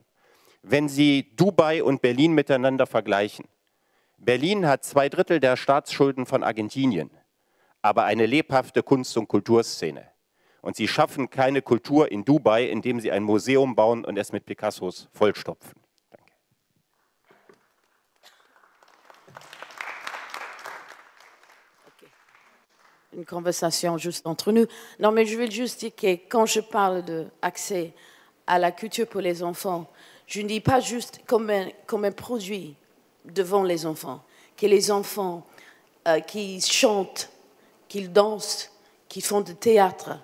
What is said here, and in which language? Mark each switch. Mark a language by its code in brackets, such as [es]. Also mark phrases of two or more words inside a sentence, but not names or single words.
[de] Wenn Sie Dubai und Berlin miteinander vergleichen, Berlin hat 2/3 der Staatsschulden von Argentinien, aber eine lebhafte Kunst- und Kulturszene. Und Sie schaffen keine Kultur in Dubai, indem Sie ein Museum bauen und es mit Picassos vollstopfen. Danke. [fr] Une conversation juste entre nous. Non, mais je vais juste dire que quand je parle d'accès à la culture pour les enfants, je ne dis pas juste comme un produit devant les enfants, que les enfants qui chantent, qui dansent, qui font du théâtre.